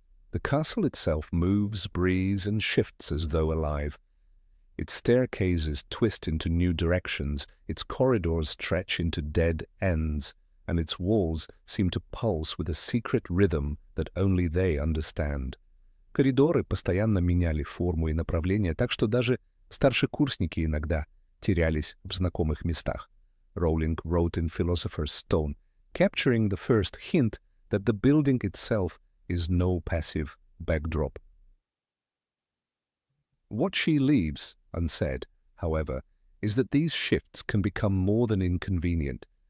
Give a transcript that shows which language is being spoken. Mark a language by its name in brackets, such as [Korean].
[English] The castle itself moves, breathes, and shifts as though alive. Its staircases twist into new directions, its corridors stretch into dead ends, and its walls seem to pulse with a secret rhythm that only they understand. [Russian] Коридоры постоянно меняли форму и направление, так что даже старшекурсники иногда терялись в знакомых местах. [English] Rowling wrote in Philosopher's Stone, capturing the first hint that the building itself is no passive backdrop. What she leaves unsaid, however, is that these shifts can become more than inconvenient.